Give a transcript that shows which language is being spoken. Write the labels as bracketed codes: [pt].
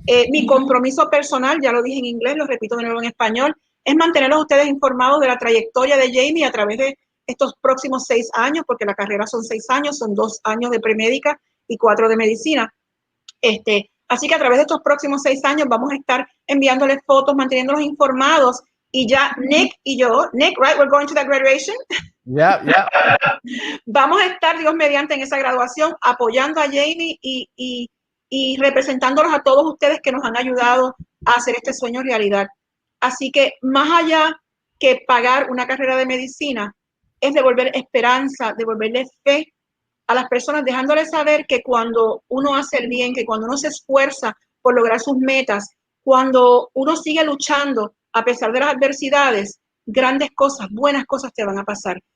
[es] Mi compromiso personal, ya lo dije en inglés, lo repito de nuevo en español, es mantenerlos ustedes informados de la trayectoria de Jamie a través de estos próximos 6 años, porque la carrera son 6 años, son 2 años de premédica y 4 de medicina. Así que a través de estos próximos 6 años vamos a estar enviándoles fotos, manteniéndolos informados. Y ya Nick y yo, [en] Nick, right, we're going to that graduation. Yeah. [es] Vamos a estar, Dios mediante, en esa graduación, apoyando a Jamie y representándolos a todos ustedes que nos han ayudado a hacer este sueño realidad. Así que más allá que pagar una carrera de medicina, es devolver esperanza, devolverle fe a las personas, dejándoles saber que cuando uno hace el bien, que cuando uno se esfuerza por lograr sus metas, cuando uno sigue luchando a pesar de las adversidades, grandes cosas, buenas cosas te van a pasar.